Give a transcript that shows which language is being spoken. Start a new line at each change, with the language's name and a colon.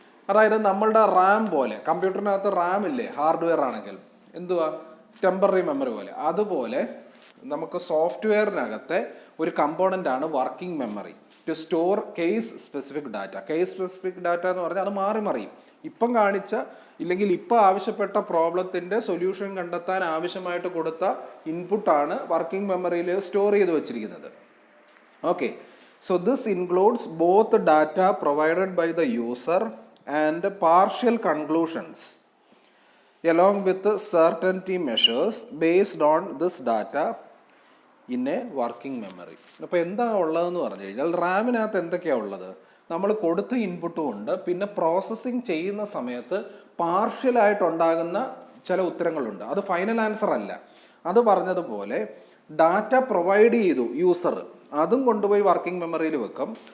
Malayalam: അതായത് നമ്മളുടെ റാം പോലെ, കമ്പ്യൂട്ടറിനകത്ത് റാം ഇല്ലേ, ഹാർഡ്വെയർ ആണെങ്കിൽ എന്തുവാ, ടെമ്പററി മെമ്മറി പോലെ, അതുപോലെ നമുക്ക് സോഫ്റ്റ്വെയറിനകത്തെ ഒരു കമ്പോണൻ്റ് ആണ്
English: Working memory to store case specific data.
Malayalam: Case specific data എന്ന് പറഞ്ഞാൽ അത് മാറി മറിയും. ഇപ്പം കാണിച്ച ഇല്ലെങ്കിൽ ഇപ്പം ആവശ്യപ്പെട്ട പ്രോബ്ലത്തിൻ്റെ സൊല്യൂഷൻ കണ്ടെത്താൻ ആവശ്യമായിട്ട് കൊടുത്ത ഇൻപുട്ടാണ് വർക്കിംഗ് മെമ്മറിയിൽ സ്റ്റോർ ചെയ്ത് വെച്ചിരിക്കുന്നത്.
English: Okay, so this includes both data provided by the user and partial conclusions along with certainty measures based on this data in a working memory.
Malayalam: അപ്പോൾ എന്താ ഉള്ളതെന്ന് പറഞ്ഞു കഴിഞ്ഞാൽ റാമിനകത്ത് എന്തൊക്കെയാണ് ഉള്ളത്? നമ്മൾ കൊടുത്ത ഇൻപുട്ടും ഉണ്ട്, പിന്നെ പ്രോസസ്സിങ് ചെയ്യുന്ന സമയത്ത് പാർഷ്യലായിട്ടുണ്ടാകുന്ന ചില ഉത്തരങ്ങളുണ്ട്. അത് ഫൈനൽ ആൻസർ അല്ല. അത് പറഞ്ഞതുപോലെ ഡാറ്റ പ്രൊവൈഡ് ചെയ്തു യൂസർ, അതും കൊണ്ടുപോയി വർക്കിംഗ് മെമ്മറിയിൽ വെക്കും.